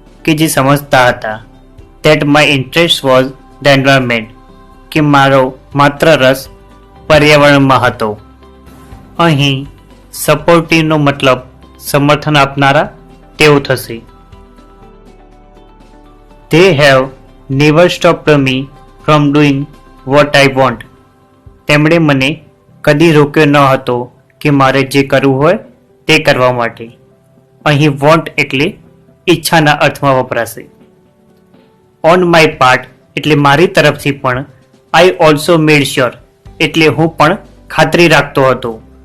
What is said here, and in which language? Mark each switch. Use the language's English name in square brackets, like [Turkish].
[Gujarati] કે જે સમજતા હતા. [English] That my interest was the environment. [Gujarati] કે મારો માત્ર રસ પર્યાવરણમાં હતો. અહીં સપોર્ટિવનો મતલબ સમર્થન આપનારા તેવું થશે. [English] They have never stopped me from doing what I want. [Gujarati] તેમણે મને કદી રોક્યો ન હતો કે મારે જે કરવું હોય તે કરવા માટે. અહીં વોન્ટ એટલે ઈચ્છાના અર્થમાં વપરાશે. [English] on my part [Gujarati] એટલે મારી તરફથી પણ. [English] I also made sure [Gujarati] એટલે હું પણ ખાતરી રાખતો હતો.